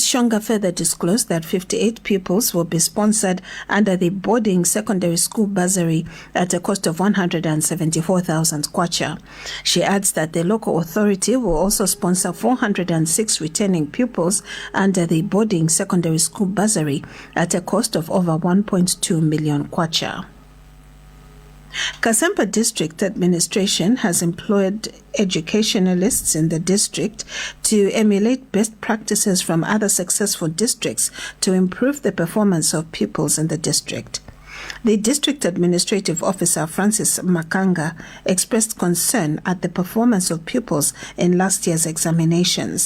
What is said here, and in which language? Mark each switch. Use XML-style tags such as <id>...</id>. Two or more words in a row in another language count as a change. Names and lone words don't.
<en>Shonga further disclosed that 58 pupils will be sponsored under the boarding secondary school bursary at a cost of 174,000 kwacha. She adds that the local authority will also sponsor 406 returning pupils under the boarding secondary school bursary at a cost of over 1.2 million kwacha. Kasempa District Administration has employed educationalists in the district to emulate best practices from other successful districts to improve the performance of pupils in the district. The District Administrative Officer Francis Makanga expressed concern at the performance of pupils in last year's examinations.</en>